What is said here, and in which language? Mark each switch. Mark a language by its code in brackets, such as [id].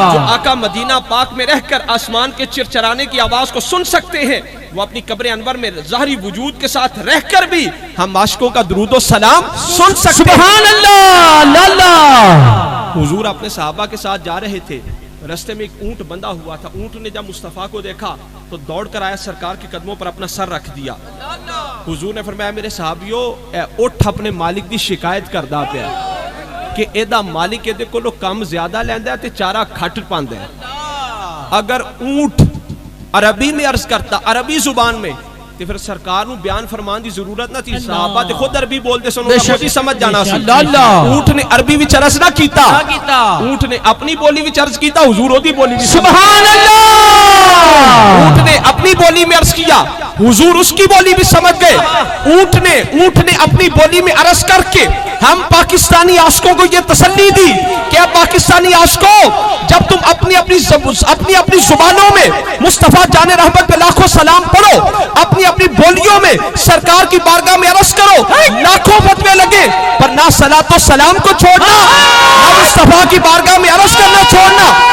[ur] جو آقا مدینہ پاک میں رہ کر آسمان کے چرچرانے کی آواز کو سن سکتے ہیں، وہ اپنی قبر انور میں ظاہری وجود کے ساتھ رہ کر بھی ہم عاشقوں کا درود و سلام سن سکتے ہیں. سبحان اللہ. اللہ. حضور اپنے صحابہ کے ساتھ جا رہے تھے، رستے میں ایک اونٹ بندھا ہوا تھا. اونٹ نے جب مصطفیٰ کو دیکھا تو دوڑ کر آیا، سرکار کے قدموں پر اپنا سر رکھ دیا. حضور نے فرمایا میرے صحابیوں [pa] اے اٹھ اپنے مالک دی شکایت کردا پیا کہ ایدا مالک ایدے کولو کم زیادہ لیندا ہے تے چارہ کھٹ پاندا ہے. [ur] اگر اونٹ عربی میں عرض کرتا، عربی زبان میں، [pa] تے پھر سرکار نو بیان فرمان دی ضرورت نہ تھی. صحابہ تے خود عربی بول دے سنو خود ہی سمجھ جانا سی. اونٹ نے عربی وچ عرض نہ کیتا، اونٹ نے اپنی بولی وچ عرض کیتا، حضور اودی بولی وچ. [ur] سبحان اللہ. اونٹ نے اپنی بولی میں عرض کیا، حضور اس کی بولی بھی سمجھ گئے. اونٹ نے اپنی بولی میں عرض کر کے ہم پاکستانی عاشقوں کو یہ تسلی دی کہ پاکستانی عاشقوں جب تم اپنی زبانوں میں مصطفیٰ جان رحمت پہ لاکھوں سلام پڑھو، اپنی بولیوں میں سرکار کی بارگاہ میں عرض کرو، لاکھوں فتوے لگے پر نہ صلاۃ و سلام کو چھوڑنا، نہ مصطفیٰ کی بارگاہ میں عرض کرنا چھوڑنا.